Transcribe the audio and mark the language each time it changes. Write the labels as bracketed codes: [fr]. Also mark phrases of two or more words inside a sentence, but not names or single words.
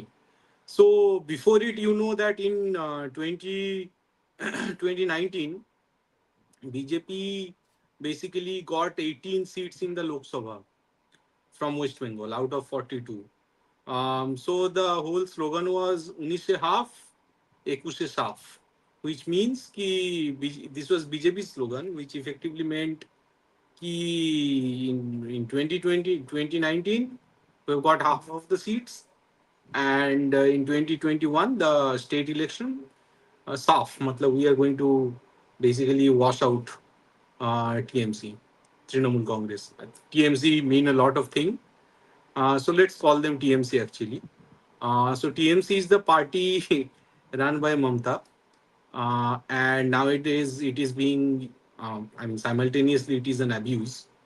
[en] So before it, you know that in 2019, BJP basically got 18 seats in the Lok Sabha from West Bengal out of 42. So the whole slogan was [hi] 19 se half, 21 se saaf, [en] which means this was BJP slogan, which effectively meant in 2020, 2019, we've got half of the seats, and in 2021, the state election, [hi] saaf, matlab [en] we are going to basically wash out TMC, Trinamool Congress. TMC mean a lot of things. So let's call them TMC actually. So TMC is the party run by Mamta, and nowadays it is being, I mean, simultaneously it is an abuse.